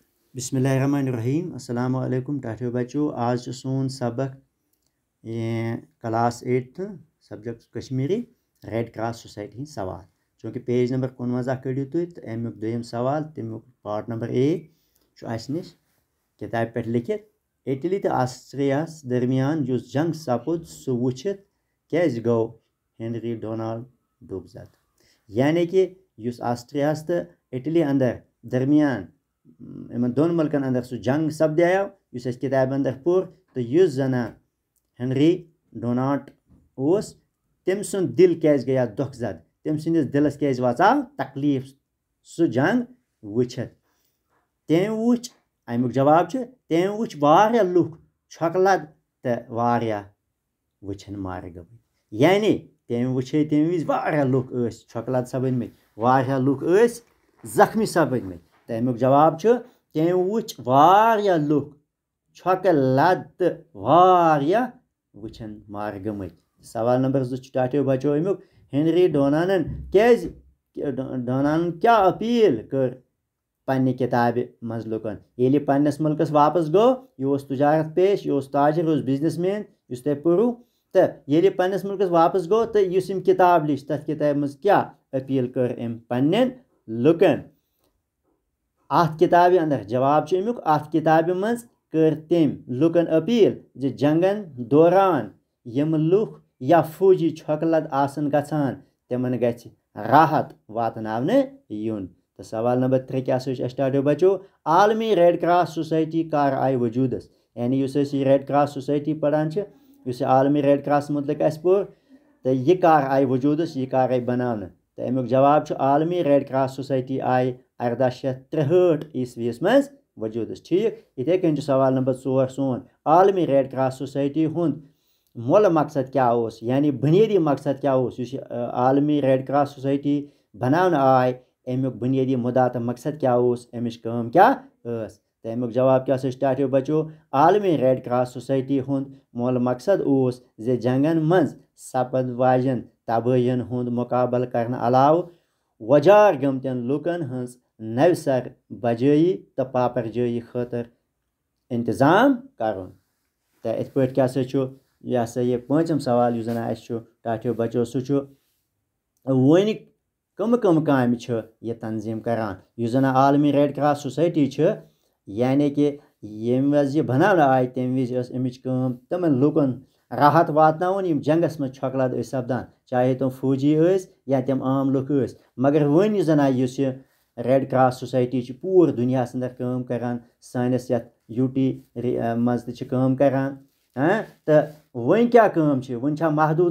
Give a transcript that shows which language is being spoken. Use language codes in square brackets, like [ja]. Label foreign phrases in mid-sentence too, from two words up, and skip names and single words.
[ar] بسم الله الرحمن الرحيم السلام عليكم [ks] टाठियो बच्चों। आज सोन सबक क्लास 8 सब्जेक्ट कश्मीरी रेड क्रॉस सोसाइटी सवाल चूँकि [en] page number 51 [ks] कड़ियो तुम तो अमुक दोयम सवाल तमुक [en] part number A [ks] निश किताब पे लिखित इटली तो ऑस्ट्रियास दरमियान जुस जंग सपुद सह वुचित क्या गो हेनरी डोनाल्ड डुबजत। यानी कि युस ऑस्ट्रियास तो इटली अंदर दरमियान इन दोन मुल्कन अंदर सह जंग सपदायो युस अस किताब अंदर पुर तो युस जना हेनरी डोनाल्ड ओस तम सुन दिल क्या गया दुखजद तम सिंदिस दिलस क्या वाचाव तकलीफ सह जंग वुचित तम वुच अमुक जवाब तम वुच वारिया लुक छकलद तो वारिया वुचन मार गई। यानी तम वुचे तम विज वारिया लुक छकलद सपदमत वारिया लुक जख्मी सपदमत तो अमुक जवाब तम वुच वारिया लुक छकलद तो वारिया वुचन मार गमत। सवाल नंबर 2 टाठियो बचो अमुक हेनरी डोनाल्डन क्या अपील कर पन्ने किताब मज लुकन ये पन्नस मुल्कस वापस गो यह तुजारत पेश यह ताजिर यह बिजनेसमैन इस तुम पढ़ू तो ये पन्नस मुल्कस वापस गो तो इस किताब लिख तथ किताब मज क्या अपील कर अम पन्न लुकन। अत किताब अंदर जवाब अमुक अत किताब मज कर तम लुकन अपील जे जंगन दौरान यम लुक या फौजी छकलद आसन गछान तिमन गछ राहत वातनावने युन। तो सवाल नंबर 3 क्या स्टार्ट बचो आलमी रेड क्रॉस सोसाइटी कर आई वजूदस। यानी रेड क्रॉस सोसाइटी पढ़ान आलमी रेड क्रॉस मुतलिक पुर तो यह कर आई वजूदस यह कर आई बनाने तो अमुक जवाब आलमी रेड क्रॉस सोसाइटी आई 1863 ईस्वीस मज वजूदस। ठीक इथे कन सवाल नंबर 4 सोन आलमी रेड क्रॉस सोसाइटी हुंद मोल मकसद क्या उस यानी बुनियादी मकसद क्या उस आलमी रेड क्रॉस सोसाइटी बनाने आय अमुक बुनियादी मुद्दा तो मकसद क्या उस अमिश काम क्या उस तो अमुक जवाब क्या स्टार्ट बचो आलमी रेड क्रॉस सोसाइटी हुंद मोल मकसद उस जे जंगन मज सपद वाजन तबाहियन हुंद मुकाबल करने अलाव वजार गमतन लुकन हंस नवसर बजाई तो पापरजाई खतर इंतजाम कर। तो इत पे क्या यह सा ये पांचम सवाल यह जना टाठियो बचो सह वन कम काम यह तंजीम करान यह जना आलमी रेड क्रॉस सोसाइटी यानी कि यम वज यह बनाने आय तम विज अमिच काम तमन लुकन राहत वातनावन यम जंगस मज छकलद सपदान चाहे तुम फौजी या तम आम लुक मगर वन यह जना रेड क्रॉस सोसाइटी पूर दुनिया अंदर काम करान सानस यूटी मज काम करान तो वन क्या काम वन महदूद